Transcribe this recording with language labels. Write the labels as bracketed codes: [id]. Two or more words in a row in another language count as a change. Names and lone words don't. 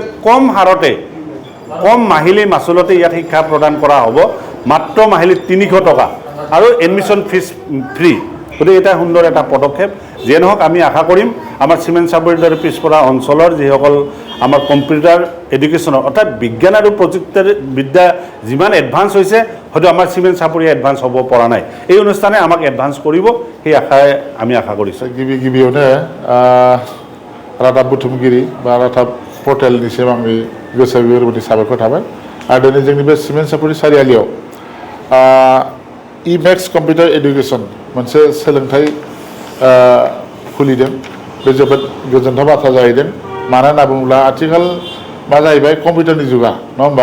[as] কম হাৰতে কম মাহিলী মাচুলতে ইয়াত শিক্ষা প্ৰদান কৰা হ'ব মাত্ৰ মাহিলী 300 টকা আৰু [en] admission fees free [as] গতিকে এটা সুন্দৰ এটা পদক্ষেপ যিয়ে নহওক আমি আশা কৰিম আমাৰ চিমেণ্ট চাপৰিৰ দৰে পিছপৰা অঞ্চলৰ যিসকল আমাৰ [en] computer education [as] অৰ্থাৎ বিজ্ঞান আৰু প্ৰযুক্তিবিদ্যা যিমান এডভান্স হৈছে হয়তো আমাৰ চিমেণ্ট চাপৰি এডভান্স হ'ব পৰা নাই এই অনুষ্ঠানে আমাক এডভান্স কৰিব সেই আশাৰে আমি আশা কৰিছোঁ [brx] गिबियावनो रादाब बुथुमगिरि बा रादाब पर्टेलनिसिम आंनि गोसो गोरबोनि साबायखर थाबाय आरो दिनै जोंनि बे सिमेन्ट सापरि सारियालियाव इमेक्स [en] computer education [brx] मोनसे सोलोंथाइ खुलिदों बे जोबोद गोजोनथाव बाथ्रा जाहैदों मानो होनना बुङोब्ला आथिखाल मा जाहैबाय कम्पिउटारनि जुगा नङा होमबा